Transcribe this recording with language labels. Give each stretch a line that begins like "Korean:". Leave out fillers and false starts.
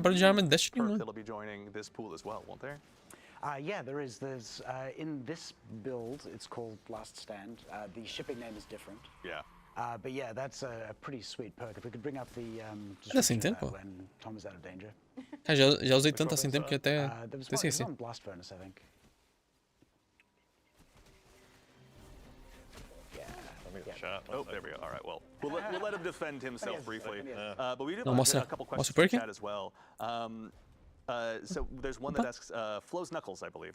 Portuguese: barulho de arma Destiny 1.
English: that'll be joining this pool as well, won't there? Yeah, there is. There's in this build, it's called Last Stand. The shipping name is different. Yeah. But yeah, that's a pretty sweet perk. If we could bring up the
Portuguese: Dá sem tempo?
English: when Tom is out of danger.
Portuguese: Já usei tanto assim tempo que até esqueci.
English: On Blast Furnace, I think. Let me shot. Oh, there we go. All right. Well, we'll let him defend himself briefly. But we do
Portuguese: Não,
English: have a couple questions
Portuguese: mostra
English: in chat as well. So there's one that asks, Flo's Knuckles, I believe.